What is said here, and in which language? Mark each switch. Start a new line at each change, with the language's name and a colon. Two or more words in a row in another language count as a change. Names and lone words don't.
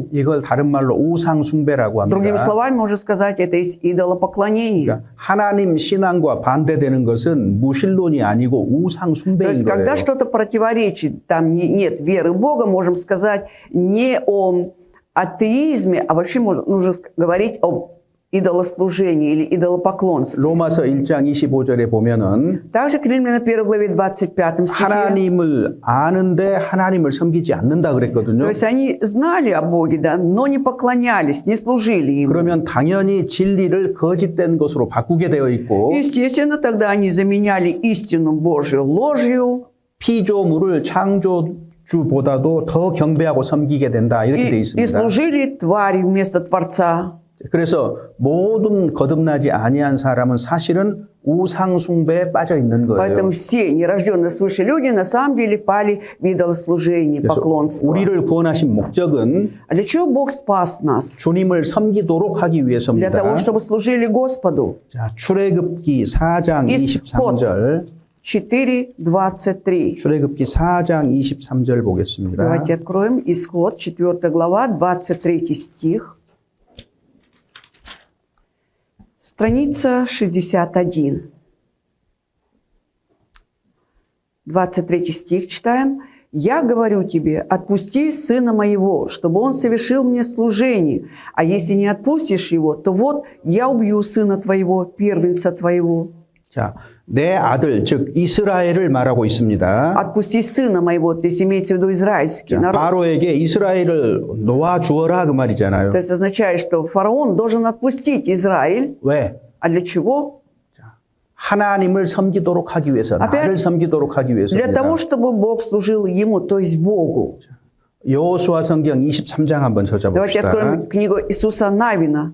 Korean: 이걸 다른 말로 우상 숭배라고
Russian: Другими
Korean: 합니다.
Russian: словами, можно сказать, это есть идолопоклонение.
Korean: 그러니까 하나님 신앙과 반대되는 것은 무신론이 아니고 우상
Russian: То
Korean: 숭배인
Russian: есть,
Korean: 거예요.
Russian: когда что-то противоречит, там нет веры в Бога, можем сказать не о атеизме, а вообще нужно говорить об идолослужения или идолопоклонства.
Korean: 로마서 1장 25절에 보면은
Russian: Также к Римлянам 1 главе 25 стихе.
Korean: 하나님을 아는데 하나님을 섬기지 않는다
Russian: То
Korean: 그랬거든요.
Russian: есть они знали о Боге, да, но не поклонялись, не служили Ему.
Korean: 그러면 당연히 진리를 거짓된 것으로 바꾸게 되어 있고
Russian: Естественно, тогда они заменяли истину Божью ложью
Korean: 피조물을 창조주보다도 더 경배하고 섬기게 된다 이렇게 되어
Russian: и
Korean: 있습니다.
Russian: служили твари вместо Творца.
Korean: 그래서 모든 거듭나지 아니한 사람은 사실은 우상 숭배에 빠져 있는 거예요.
Russian: Поэтому все нерожденные свыше люди на самом деле пали в идолослужение,
Korean: 그래서
Russian: поклонство.
Korean: 우리를 구원하신 목적은
Russian: А для чего Бог спас нас?
Korean: 주님을 섬기도록 하기
Russian: Для
Korean: 위해서입니다.
Russian: того, чтобы служили Господу.
Korean: 자, 출애굽기 4장 23절. 4:23. 출애굽기 4장 23절 보겠습니다.
Russian: Давайте откроем Исход, 4 глава, 23 стих. Страница 61. 23 стих читаем. «Я говорю тебе, отпусти сына моего, чтобы он совершил мне служение, а если не отпустишь его, то вот я убью сына твоего, первенца твоего».
Korean: 자, 내 아들 즉 이스라엘을 말하고 있습니다.
Russian: «Отпусти сына моего», здесь имеется в виду израильский
Korean: 자,
Russian: народ.
Korean: 바로에게 이스라엘을 놓아 주어라 그 말이잖아요.
Russian: То есть означает, что фараон должен отпустить Израиль.
Korean: 왜?
Russian: А для чего?
Korean: 하나님을 섬기도록 하기 위해서,
Russian: Опять-
Korean: 나를 섬기도록 하기
Russian: Для
Korean: 위해서입니다.
Russian: того, чтобы Бог служил ему, то есть Богу.
Korean: 여호수아 성경 23장 한번
Russian: Давайте
Korean: 찾아봅시다.
Russian: откроем книгу Иисуса Навина,